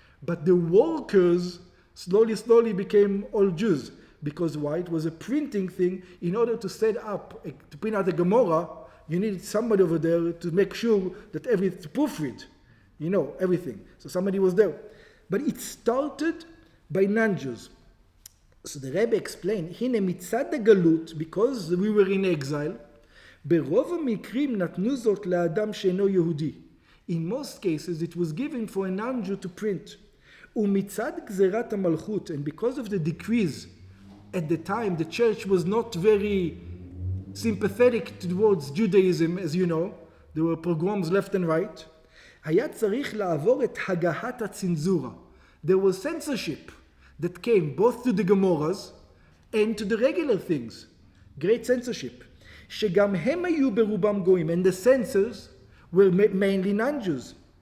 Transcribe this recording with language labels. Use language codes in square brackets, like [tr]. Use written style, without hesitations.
[en] But the workers slowly became all Jews. Because why? It was a printing thing. In order to set up, to print out a Gemara, you needed somebody over there to make sure that everything, to proofread, everything. So somebody was there. But it started by non-Jews. So the Rebbe explained, [he] הנה מצד הגלות, [en] because we were in exile, [he] ברוב המקרים נתנו זאת לאדם שאינו יהודי. [en] In most cases it was given for a non-Jew to print. [he] ומצד גזירת המלכות, [en] and because of the decrees at the time, the church was not very sympathetic towards Judaism, as you know. There were pogroms left and right. [he] היה צריך לעבור את הגהת הצנזורה. [en] There was censorship that came both to the Gemorahs and to the regular things. Great censorship. [he] שגם הם היו ברובם גויים, [en] and the censors were mainly non-Jews.